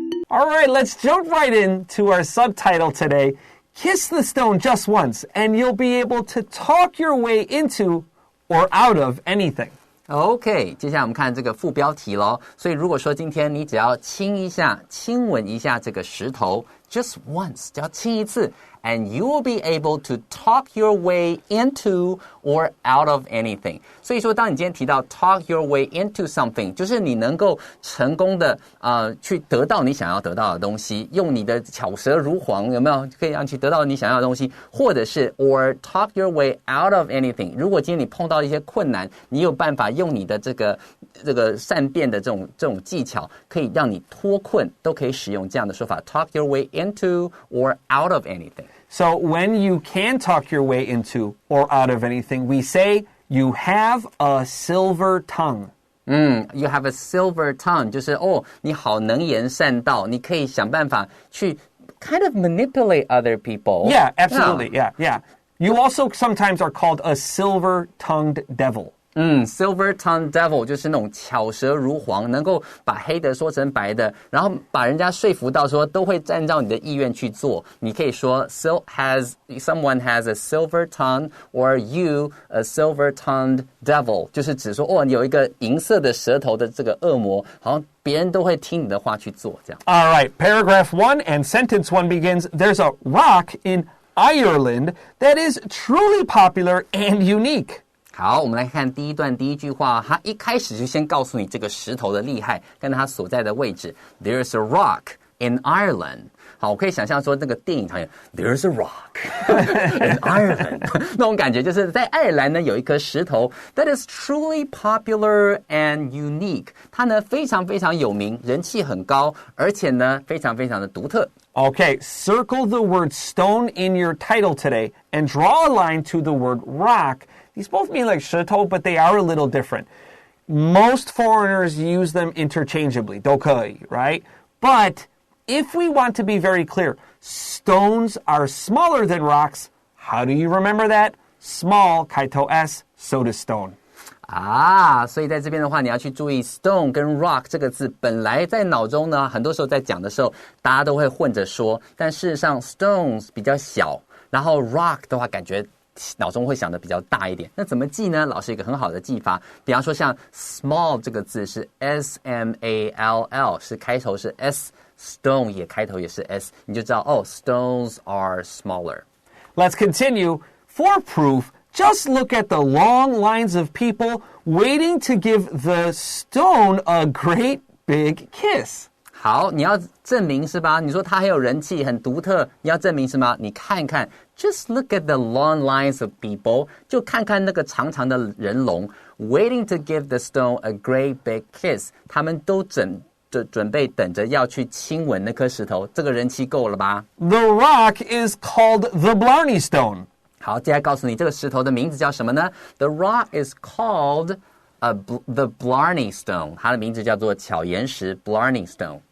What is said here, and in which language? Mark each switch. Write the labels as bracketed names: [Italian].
[English] All right, let's jump right into our subtitle today. Kiss the stone just once, and you'll be able to talk your way into or out of anything. [Chinese] OK, 接下来我们看这个副标题咯所以如果说今天你只要亲吻一下这个石头 [English] just once, [Chinese] 只要亲一次 [English] and you will be able to talk your way into or out of anything. [Chinese] 所以说当你今天提到 [English] talk your way into something, [Chinese] 就是你能够成功的去得到你想要得到的东西，用你的巧舌如簧，有没有可以让你去得到你想要的东西，或者是 [English] or talk your way out of anything. [Chinese] 如果今天你碰到一些困难，你有办法用你的这个善变的这种技巧，可以让你脱困，都可以使用这样的说法 [English] talk your way into or out of anything. So when you can talk your way into or out of anything, we say you have a silver tongue. You have a silver tongue. [Chinese] 就是你好能言善道，你可以想办法去 [English] kind of manipulate other people. Yeah, absolutely. Yeah. You also sometimes are called a silver-tongued devil. Silver-tongued devil [Chinese] 就是那种巧舌如簧，能够把黑的说成白的，然后把人家说服到说都会按照你的意愿去做。你可以说 [English] someone has a silver tongue or you a silver-tongued devil [Chinese] 就是指说你有一个银色的舌头的这个恶魔，好像别人都会听你的话去做这样。 [English] All right, paragraph 1 and sentence 1 begins, there's a rock in Ireland that is truly popular and unique. [Chinese] 好，我们来看第一段第一句话，它一开始就先告诉你这个石头的厉害跟它所在的位置。 [English] There's a rock in Ireland。 [Chinese] 好，我可以想象说那个电影场景 ， [English] There's a rock in Ireland [Chinese] 那种感觉，就是在爱尔兰呢有一颗石头 [English] that is truly popular and unique。 [Chinese] 它呢非常非常有名，人气很高，而且呢非常非常的独特。 [English] Okay, circle the word stone in your title today and draw a line to the word rock. These both mean like [Chinese] 石头, [English] but they are a little different. Most foreigners use them interchangeably, [Chinese] 都可以, [English] right? But if we want to be very clear, stones are smaller than rocks. How do you remember that? Small, [Chinese] 开头 [English] S, so does stone. [Chinese] 所以在这边的话，你要去注意 stone 跟 rock 这个字，本来在脑中呢，很多时候在讲的时候，大家都会混着说，但事实上 stones 比较小，然后 rock 的话，感觉脑中会想的比较大一点。那怎么记呢？老师有一个很好的记法，比方说像 small 这个字是 S-M-A-L-L， 是开头是 S，stone 也开头也是 S， 你就知道 [English] stones are smaller. Let's continue. For proof, just look at the long lines of people waiting to give the stone a great big kiss. [Chinese] 好，你要证明是吧？你说它很有人气，很独特，你要证明什么？你看一看 ， [English] just look at the long lines of people， [Chinese] 就看看那个长长的人龙 ， [English] waiting to give the stone a great big kiss， [Chinese] 他们都准备等着要去亲吻那颗石头，这个人气够了吧 [English] The rock is called the Blarney Stone. [Chinese] 好，接下来告诉你这个石头的名字叫什么呢 ？ [English] The rock is called the Blarney Stone， [Chinese] 它的名字叫做巧言石 Blarney Stone。